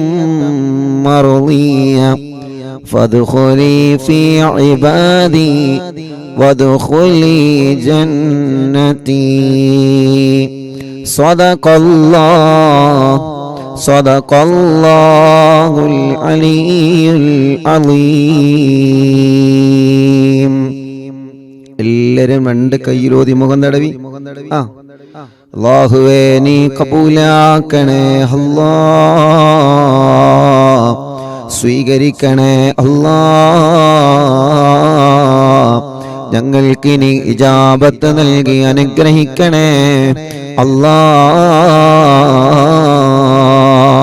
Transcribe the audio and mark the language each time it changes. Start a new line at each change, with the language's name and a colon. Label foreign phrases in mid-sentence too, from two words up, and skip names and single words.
Arabic: مرضية فادخلي في عبادي وادخلي جنتي صدق الله العلي العظيم.
Malayalam: എല്ലാവരും രണ്ട് കൈയിലോതി മുഖം തടവി അല്ലാഹുവേ നീ കബൂലാക്കണേ അല്ലാഹ്, സ്വീകരിക്കണേ അല്ലാഹ്, ഞങ്ങൾക്ക് നീ ഇജാബത്ത് നൽകി അനുഗ്രഹിക്കണേ അല്ലാഹ്.